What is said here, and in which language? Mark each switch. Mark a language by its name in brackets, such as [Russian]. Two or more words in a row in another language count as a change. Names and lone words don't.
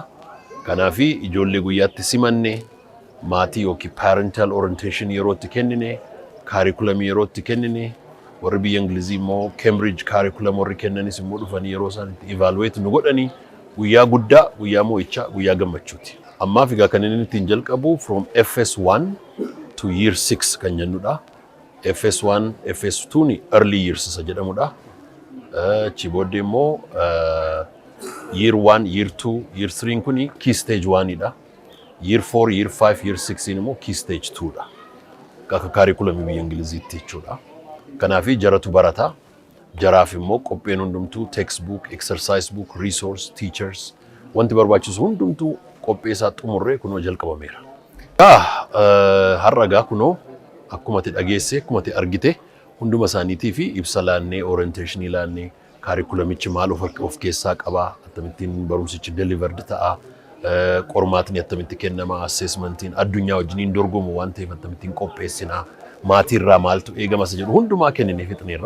[Oromo] Kanaaf ijoollee guyyaatti simannee maatii yookiin [English] parental orientation [Oromo] yeroo itti kennine, kaarikulamii yeroo itti kennine, warri biyya Ingilizii immoo Cambridge kaarikulam warri kennanis immoo dhufanii yeroo isaan itti evaluate nu godhanii guyyaa guddaa, guyyaa mo'ichaa, guyyaa gammachuuti. Ammaaf egaa kan inni ittiin jalqabu [English] from FS1 to year 6 [Oromo] kan jennudha. FS1, FS2 ni [English] early years [Oromo] isa jedhamudha. Achi booddee immoo [English] year 1, year 2, year 3 [Oromo] kuni [English] key stage 1 [Oromo] dha. [English] Year 4, year 5, year 6 [Oromo] immoo [English] key stage 2 [Oromo] dha. Akka kaarikulamii biyya Ingiliziitti jechuudha. Kanaaf jaratu barata. Jaraaf immoo qophiin hundumtuu [English] textbook, exercise book, resource, teachers [Oromo] wanti barbaachisu hundumtuu qopheessaa xumurree kunoo jalqabameera. Har'a gaa kunoo akkuma ati dhageesse, akkuma ati argite hunduma isaaniitii fi ibsa laannee, orientation laannee, kaarikulamichi maal of keessaa qabaa, akkamittiin barumsichi delivered ta'a, qormaatni akkamitti kennama, assessmentiin addunyaa wajjiniin dorgomu waan ta'eef akkamittiin qopheessinaa, maatiirraa maaltu eegamas jedhu hundumaa kennine fixneerra.